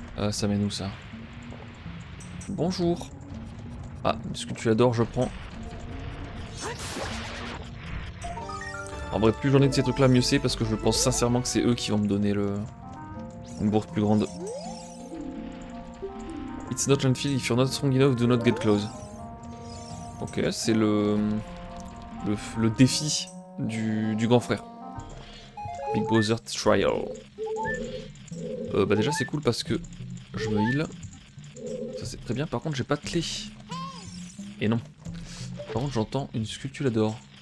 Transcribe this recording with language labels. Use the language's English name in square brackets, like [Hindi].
[French] Ça mène où ça? Bonjour. Ah, ce que tu adores, je prends. En vrai, plus j'en ai de ces trucs là, mieux c'est, parce que je pense sincèrement que c'est eux qui vont me donner une bourse plus grande. [English] It's not unfair if you're not strong enough, do not get close. [French] Ok, c'est le défi du grand frère. Big Brother Trial. Bah déjà c'est cool parce que je me heal. Ça c'est très bien, par contre j'ai pas de clé. Et non. Par contre j'entends une sculpture d'or.